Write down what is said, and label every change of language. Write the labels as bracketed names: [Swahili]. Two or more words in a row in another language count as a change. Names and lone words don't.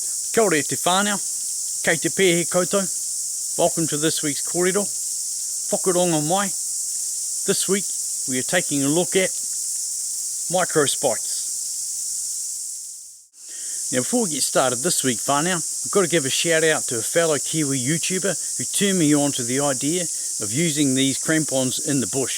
[Māori] Kia ora te whānau, kei te pēhe koutou. [English] Welcome to this week's kōrero. [Māori] Whakaronga mai. [English] This week we are taking a look at microspikes. Now before we get started this week, whānau, I've got to give a shout out to a fellow Kiwi YouTuber who turned me on to the idea of using these crampons in the bush.